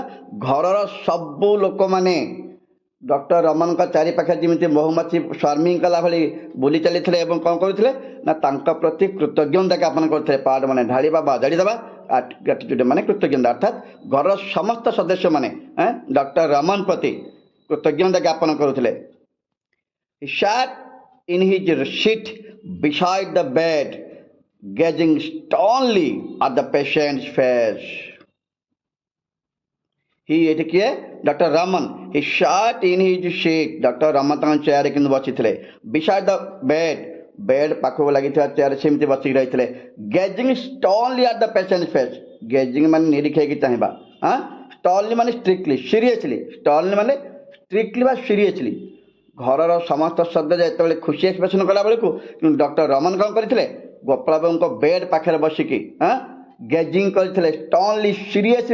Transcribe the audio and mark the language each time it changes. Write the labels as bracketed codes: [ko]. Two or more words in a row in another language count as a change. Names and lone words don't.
[or] ଘରର ସବୁ ଲୋକମାନେ ଡକ୍ଟର ରମନଙ୍କ ଚାରିପାଖରେ ଯେମିତି ମହୁମାଛି ସ୍ୱାର୍ମିଂ କଲା ଭଳି ବୁଲି ଚାଲିଥିଲେ ଏବଂ କ'ଣ କରୁଥିଲେ ନା ତାଙ୍କ ପ୍ରତି କୃତଜ୍ଞତା ଜ୍ଞାପନ କରୁଥିଲେ. ପାୱାର୍ଡ ମାନେ ଢାଳିବା ବା ଅଜାଡ଼ି ଦେବା. ଗ୍ରାଟିଚ୍ୟୁଡ୍ ମାନେ କୃତଜ୍ଞତା. ଅର୍ଥାତ୍ ଘରର ସମସ୍ତ ସଦସ୍ୟମାନେ ଡକ୍ଟର ରମନ ପ୍ରତି କୃତଜ୍ଞତା ଜ୍ଞାପନ କରୁଥିଲେ. [en] He sat in his seat beside the bed, gazing sternly at the patient's face. [or] ହି ଏଠି କିଏ ଡକ୍ଟର ରମନ [en] he sat in his seat [or] ଡକ୍ଟର ରମନ ତାଙ୍କ ଚେୟାରରେ କିନ୍ତୁ ବସିଥିଲେ [en] beside the bed [or] ବେଡ୍ ପାଖକୁ ଲାଗିଥିବା ଚେୟାର ସେମିତି ବସିକି ରହିଥିଲେ [en] gazing sternly at the patient's face [or] ଗେଜିଂ ମାନେ ନିରୀକ୍ଷେଇକି ଚାହିଁବା sternly ମାନେ [en] strictly seriously sternly [or] ମାନେ ଷ୍ଟ୍ରିକ୍ଟଲି ବା ସିରିୟସଲି ଘରର ସମସ୍ତ ସଦସ୍ୟ ଯେତେବେଳେ ଖୁସି ଏକ୍ସପ୍ରେସନ୍ କଲାବେଳକୁ କିନ୍ତୁ ଡକ୍ଟର ରମନ କ'ଣ କରିଥିଲେ ଗୋପାଳ ବାବୁଙ୍କ ବେଡ୍ ପାଖରେ ବସିକି ଗେଜିଂ କରିଥିଲେ [en] sternly seriously